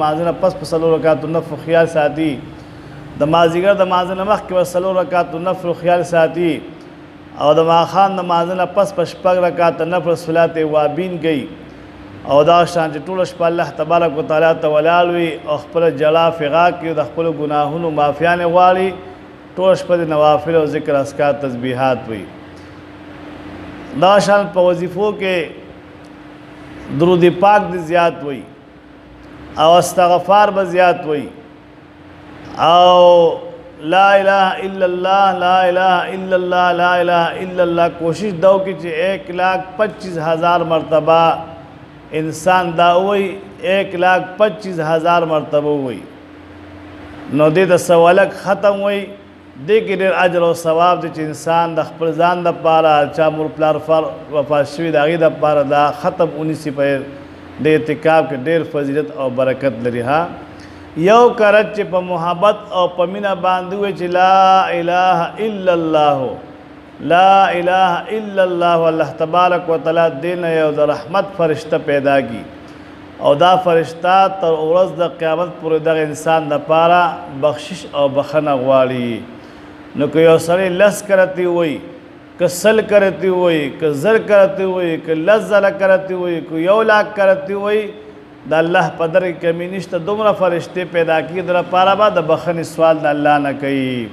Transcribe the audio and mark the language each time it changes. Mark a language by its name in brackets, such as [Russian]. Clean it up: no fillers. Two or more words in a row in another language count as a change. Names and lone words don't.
[Pashto] مانځه نه پس په څلور رکعات نفل خیال ساتي د مازدیګر د مانځه نه مخکې به څلور رکعات نفل خیال ساتي او د ماښام د مانځه نه پس په شپږ رکعات نفل [Arabic] صلات وابین [Pashto] کوي او دا شان چې ټوله شپه الله تبارک وتعالی ته ولاړ وي او خپله جړا فغا کوي د خپلو ګناهونو معافیانې غواړي ټوله شپه د نوافل او ذکر اذکار تسبیحات وي دا شان په وظیفو کې درود پاک د زیات وي او استغفار به زیات وي او [Arabic] لا الہ الا اللہ لا الہ الا اللہ لا الہ الا اللہ [Pashto] کوشش دو کی چې 1,25,000 مرتبہ انسان دا وي 1,25,000 مرتبہ وي نو دې د سوالک ختم وي دې کې ډېر اجر او ثواب دی چې انسان د خپل ځان دپاره چا مور پلار وفات شوي د هغې دپاره دا ختم ونیسي په د اعتکاف کې ډېر فضیلت او برکت لري ها یو کرت چې په محبت او په مینه باندې وي چې [Arabic] لا اله الا الله لا اله الا الله [Pashto] الله تبارک وتعالی دې نه یو د رحمت فرشته پیدا کی او دا فرشته تر ورځ د قیامت پورې دغه انسان دپاره بخشش او بخښنه غواړي نو که یو سړی 10 کرتی وي که 100 کرتی وي که 1000 کرتی وي که 10,000 کرتی وي که 1,00,000 کرتی وي د الله په در کې کمی نشته دومره فرشتې پیدا کړي د لپاره به د بخښنې سوال د الله نه کوي